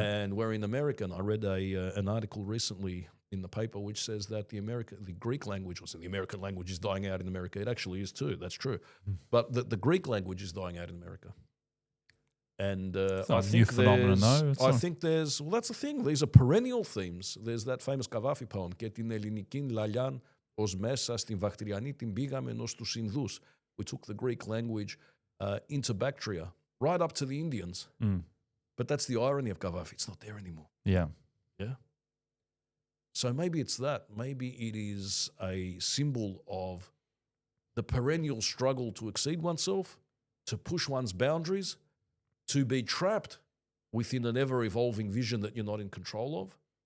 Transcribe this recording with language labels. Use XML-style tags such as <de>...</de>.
<en>And we're in America, and I read an article recently in the paper which says that the Greek language, the American language is dying out in America. It actually is too, that's true. But the Greek language is dying out in America. And I think there's, well, that's the thing. These are perennial themes. There's that famous Kavafi poem,</en> <el>«Και την ελληνικήν λαλιάν ως μέσα στην Βακτριανή την πήγαμε ως τους Ινδούς».</el> <en>We took the Greek language into Bactria, right up to the Indians. But that's the irony of Kavafi. It's not there anymore. Yeah. Yeah. So maybe it's that. Maybe it is a symbol of the perennial struggle to exceed oneself, to push one's boundaries, to be trapped within an ever-evolving vision that you're not in control of.</en>